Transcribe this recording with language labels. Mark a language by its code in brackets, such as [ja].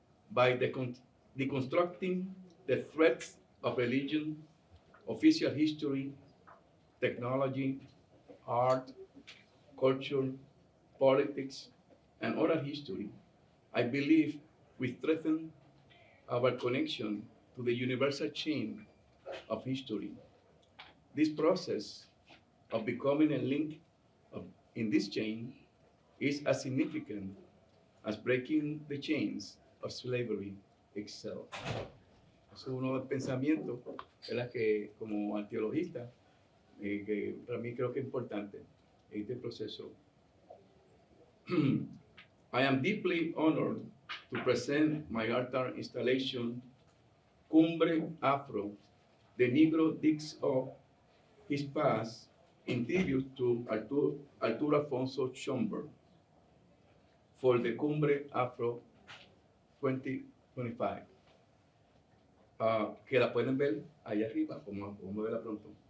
[en] By deconstructing the threats of religion, official history, technology, art, culture, politics, and oral history, I believe we strengthen our connection to the universal chain of history. This process of becoming a link in this chain is as significant as breaking the chains of slavery itself. [es] Es uno de los pensamientos, ¿verdad?, que como arqueologista, que para mí creo que es importante este proceso. [en] I am deeply honored to present my altar installation, Cumbre Afro, the Negro digs of his past, in tribute to Arturo Alfonso Schomburg, for the Cumbre Afro 2025. [es] Que la pueden ver allá arriba, como verla pronto.